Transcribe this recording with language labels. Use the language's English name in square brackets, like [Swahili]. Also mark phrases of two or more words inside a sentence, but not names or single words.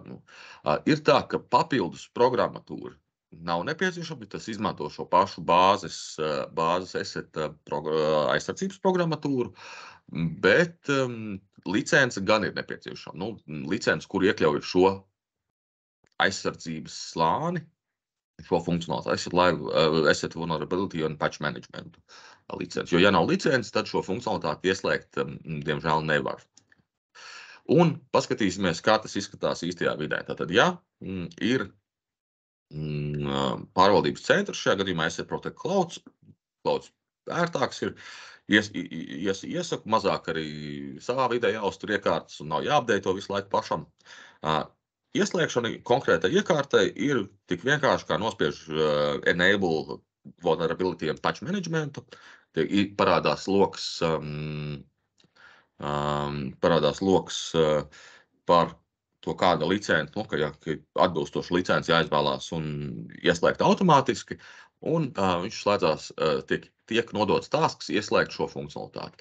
[Latvian] Ir tā, ka papildus programmatūra nav nepieciešama, tas izmanto šo pašu bāzes asset aizsardzības programmatūru, bet licence gan ir nepieciešama. Licence, kur iekļauj šo aizsardzības slāni, šo funkcionalitāti, [English] asset vulnerability [Latvian] un patch management licenci. Jo, ja nav licences, tad šo funkcionalitāti ieslēgt, diemžēl, nevar. Un paskatīsimies, kā tas izskatās īstajā vidē. Tātad, ja ir pārvaldības centrs, šajā gadījumā [English] Asset Protect Clouds [Latvian] ērtāks ir, iesaku mazāk arī savā vidē jāuztur iekārtas un nav jāapdeito visu laiku pašam. Ieslēgšana konkrētai iekārtai ir tik vienkārši, kā nospiež [English] enable vulnerability and patch [Latvian] managementu. Parādās loks par to, kāda licence, ka atbilstoša licence jāizvēlās un ieslēgt automātiski, un viņš slēdzās, tiek nodots tasks ieslēgt šo funkcionalitāti.